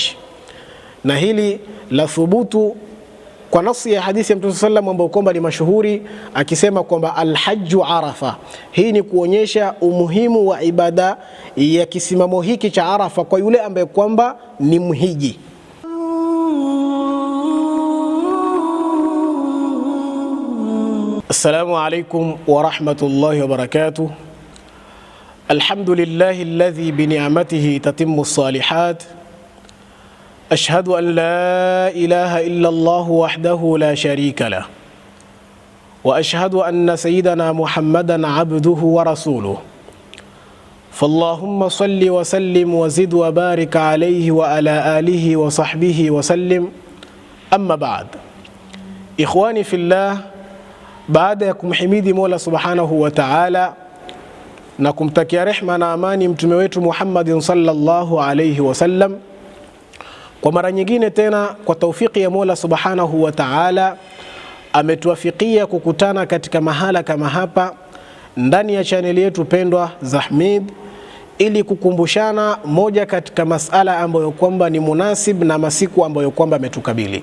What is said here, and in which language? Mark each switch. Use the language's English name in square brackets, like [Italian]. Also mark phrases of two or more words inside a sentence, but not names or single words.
[Swahili] Na hili la thubutu kwa nafsi ya hadithi ya Mtume sallam ambayo kwamba ni mashuhuri, akisema kwamba [Arabic] الحج عرفة. [Swahili] Hii ni kuonyesha umuhimu wa ibada ya kisimamo hiki cha Arafa kwa yule ambaye kwamba ni mhiji. [Arabic] السلام عليكم ورحمة الله وبركاته. الحمد لله الذي بنعمته تتم الصالحات. أشهد أن لا إله إلا الله وحده لا شريك له، وأشهد أن سيدنا محمدا عبده ورسوله، فاللهم صل وسلم وزد وبارك عليه وعلى آله وصحبه وسلم. أما بعد، إخواني في الله، [Swahili] baada ya kumhimidi Mola [Arabic] سبحانه وتعالى [Swahili] na kumtakia rehma na amani mtume wetu Muhammadin [Arabic] صلى الله عليه وسلم, [Swahili] kwa mara nyingine tena kwa taufiki ya Mola [Arabic] سبحانه وتعالى [Swahili] ametuwafikia kukutana katika mahala kama hapa ndani ya chaneli yetu pendwa Zahmid, ili kukumbushana moja katika masala ambayo kwamba ni munasib na masiku ambayo kwamba ametukabili.